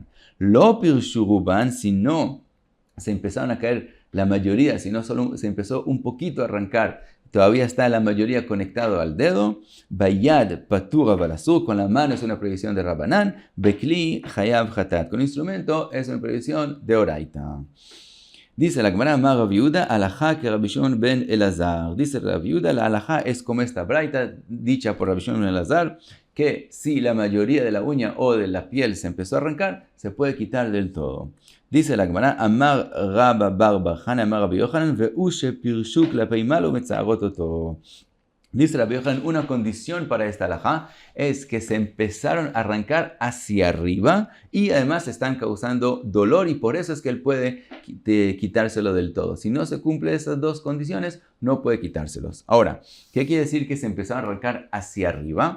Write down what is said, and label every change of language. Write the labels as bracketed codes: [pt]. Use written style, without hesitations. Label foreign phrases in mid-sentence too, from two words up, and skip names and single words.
[he] לא פירשו רובן, [es] si no se empezaron a caer la mayoría, si no solo se empezó un poquito a arrancar, todavía está la mayoría conectado al dedo. [he] ביד פטור אבל אסור, [es] con la mano es una prohibición de Rabanán. [he] בכלי חייב חטאת, [es] con instrumento es una prohibición de oraita. Dice la Gemara, [he] אמר רבי יהודה, [es] alajá que Rabbi Shimon ben Elazar. Dice Rabbi Yehuda, la alajá es como esta braita dicha por Rabbi Shimon ben Elazar, que si la mayoría de la uña o de la piel se empezó a arrancar, se puede quitar del todo. Dice la Gemara, [he] אמר רבה בר בר חנה אמר רבי יוחנן והוא שפירשו כלפי מעלה ומצערות אותו. [es] Dice Rabbi Yochanan, una condición para esta alajá es que se empezaron a arrancar hacia arriba y además están causando dolor y por eso es que él puede quitárselo del todo. Si no se cumple esas dos condiciones, no puede quitárselos. Ahora, ¿qué quiere decir que se empezaron a arrancar hacia arriba?